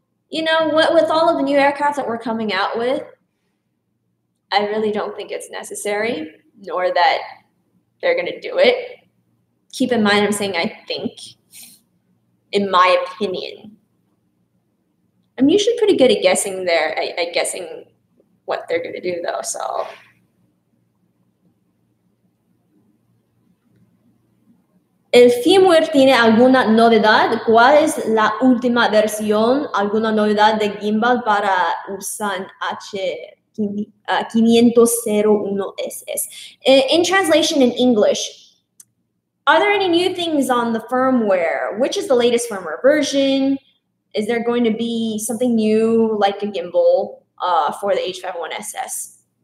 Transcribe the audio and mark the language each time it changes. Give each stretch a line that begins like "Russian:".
English: You know, with all of the new aircraft that we're coming out with, I really don't think it's necessary, nor that they're going to do it. Keep in mind, I'm saying I think, in my opinion. I'm usually pretty good at guessing at guessing what they're going to do, though, so.
Spanish: ¿El firmware tiene alguna novedad? ¿Cuál es la última versión? ¿Alguna novedad de gimbal para Hubsan H501SS?
English: In translation in English, are there any new things on the firmware? Which is the latest firmware version? Is there going to be something new like a gimbal for the H501SS?